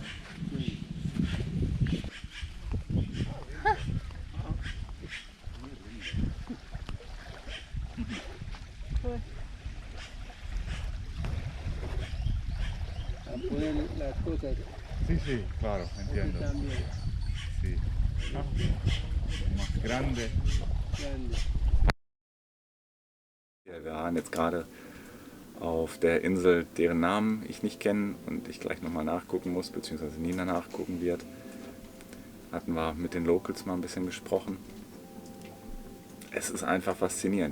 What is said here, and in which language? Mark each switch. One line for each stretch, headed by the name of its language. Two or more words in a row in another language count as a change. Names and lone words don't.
Spanish: Cool. A poner las cosas Sí, sí, claro, aquí entiendo. también. Sí. Más grande. Grande.
German: Wir waren jetzt gerade auf der Insel, deren Namen ich nicht kenne und ich gleich nochmal nachgucken muss, beziehungsweise Nina nachgucken wird. Hatten wir mit den Locals mal ein bisschen gesprochen. Es ist einfach faszinierend.